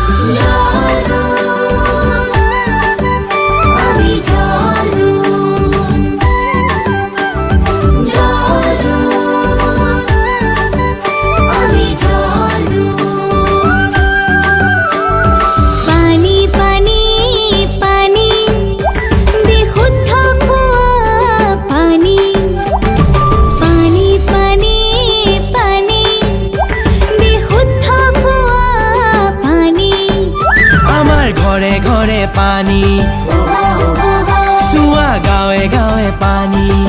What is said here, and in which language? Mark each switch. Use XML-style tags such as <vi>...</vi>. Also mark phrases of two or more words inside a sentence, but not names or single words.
<bn>জলদূত, আমি জলদূত। জলদূত, আমি জলদূত।</bn> <as>পানি পানি পানি, বিশুদ্ধ খোৱা পানী। পানী পানী পানী, বিশুদ্ধ খোৱা পানী। আমাৰ ঘৰে ঘৰে পানী, চোৱা গাঁৱে গাঁৱে পানী।</as>